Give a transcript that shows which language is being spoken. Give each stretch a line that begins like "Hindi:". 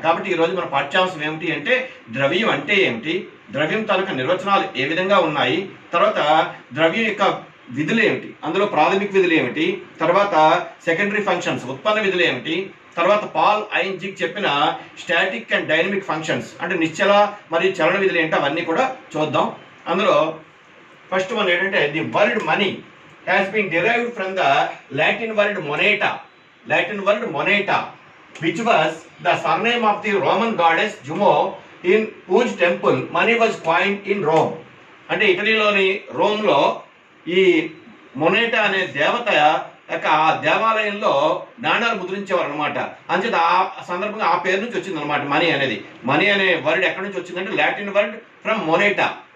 Telugu: కాబట్టి ఈరోజు మన పాఠ్యాంశం ఏమిటి అంటే ద్రవ్యం అంటే ఏమిటి, ద్రవ్యం తాలూకా నిర్వచనాలు ఏ విధంగా ఉన్నాయి, తర్వాత ద్రవ్యం యొక్క విధులు ఏమిటి, అందులో ప్రాథమిక విధులు ఏమిటి, తర్వాత సెకండరీ ఫంక్షన్స్ ఉత్పన్న విధులు ఏమిటి, తర్వాత పాల్ ఐన్జిక్ చెప్పిన స్టాటిక్ అండ్ డైనమిక్ ఫంక్షన్స్ అంటే నిశ్చల మరియు చలన విధులు ఏంటో అవన్నీ కూడా చూద్దాం. అందులో
English: First one ఏంటంటే the word money has been derived from the Latin word Moneta which was the surname of the Roman goddess Juno in whose temple money was coined in Rome.
Telugu: అంటే ఇటలీలోని రోమ్లో ఈ మొనేటా అనే దేవత యొక్క ఆ దేవాలయంలో నాణాలు ముద్రించేవారు అనమాట. అంచేత ఆ సందర్భంగా ఆ పేరు నుంచి వచ్చింది అనమాట మనీ అనేది. మనీ అనే వర్డ్ ఎక్కడి నుంచి వచ్చిందంటే లాటిన్ వర్డ్ ఫ్రమ్ మొనేటా.